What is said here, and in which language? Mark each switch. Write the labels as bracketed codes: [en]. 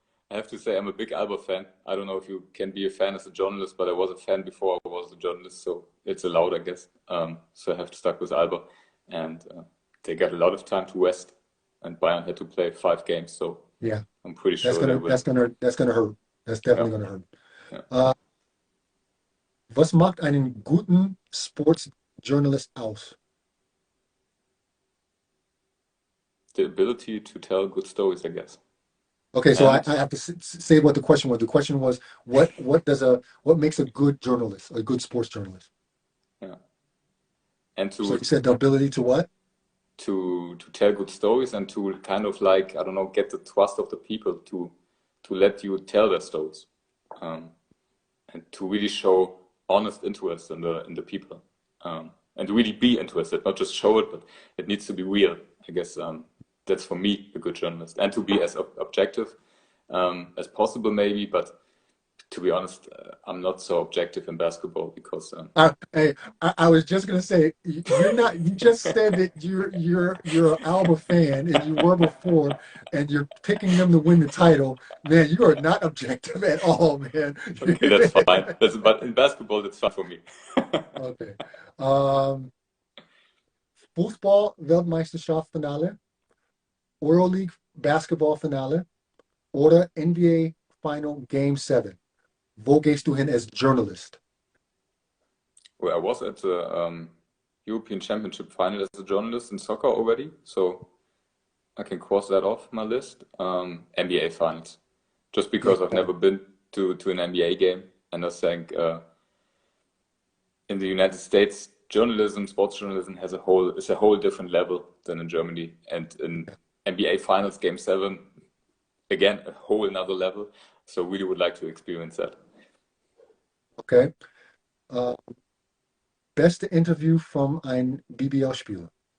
[en] I have to say I'm a big Alba fan. I don't know if you can be a fan as a journalist, but I was a fan before I was a journalist, so it's allowed, I guess. So I have to stuck with Alba, and they got a lot of time to rest, and Bayern had to play 5 games, so yeah, I'm pretty sure that's gonna hurt. That's definitely gonna hurt. Yeah. [de] Was macht einen guten Sportsjournalist aus? [en] The ability to tell good stories, I guess. Okay, so I have to say what the question was. The question was, what makes a good journalist, a good sports journalist? Yeah. And so you said the ability to what? To tell good stories and to kind of like, I don't know, get the trust of the people to let you tell their stories, and to really show honest interest in the people, and really be interested, not just show it, but it needs to be real. I guess that's for me a good journalist, and to be as objective as possible, maybe. But to be honest, I'm not so objective in basketball because. I was just gonna say you're not. You just said that you're an Alba fan and you were before, and you're picking them to win the title. Man, you are not objective at all, man. Okay, that's fine. But in basketball, that's fine for me. Okay. [de] Fußball Weltmeisterschaft Finale, Euroleague Basketball Finale, oder NBA Final Game 7. Wo gehst du hin [en] as journalist? Well, I was at the European Championship final as a journalist in soccer already, so I can cross that off my list. NBA finals, just because I've never been to an NBA game, and I think in the United States, sports journalism is a whole different level than in Germany, and in NBA finals Game 7, again a whole another level. So really would like to experience that. Okay. [de] Beste Interview [en] from [de] ein BBL-Spieler.